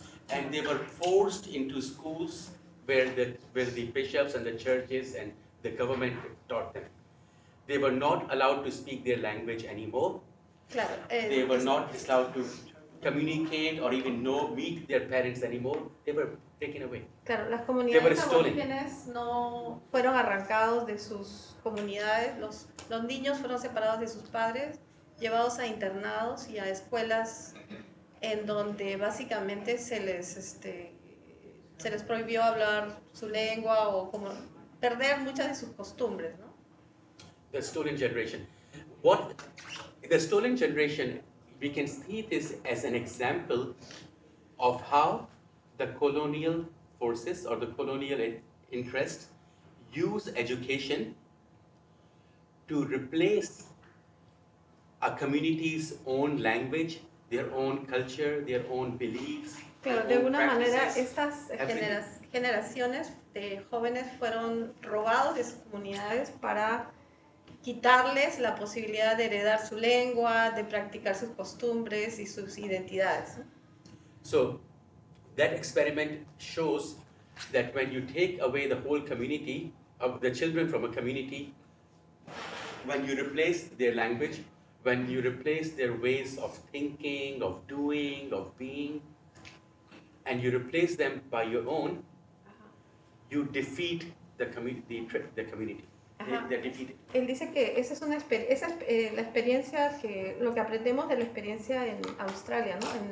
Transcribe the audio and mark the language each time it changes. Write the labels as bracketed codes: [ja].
[en] and they were forced into schools where the bishops and the churches and the government taught them. They were not allowed to speak their language anymore. [es] Claro. [en] They were not allowed to communicate or even meet their parents anymore. They were taken away. [es] Claro, las [en] They [es] comunidades [en] were stolen. [es] aborígenes no fueron arrancados de sus comunidades, los niños fueron separados de sus padres, llevados a internados y a escuelas en donde básicamente se les prohibió hablar su lengua o como perder muchas de sus costumbres, ¿no? [en] The stolen generation. What the stolen generation, we can see this as an example of how the colonial forces or the colonial interests use education to replace a community's own language, their own culture, their own beliefs. [es] Claro, de alguna manera estas generaciones de jóvenes fueron robados de sus comunidades para quitarles la posibilidad de heredar su lengua, de practicar sus costumbres y sus identidades. [en] So that experiment shows that when you take away the whole community of the children from a community, when you replace their language, when you replace their ways of thinking, of doing, of being, and you replace them by your own, you defeat the community. They're defeated. [es] Él dice que esa es la experiencia que lo que aprendemos de la experiencia en Australia, ¿no?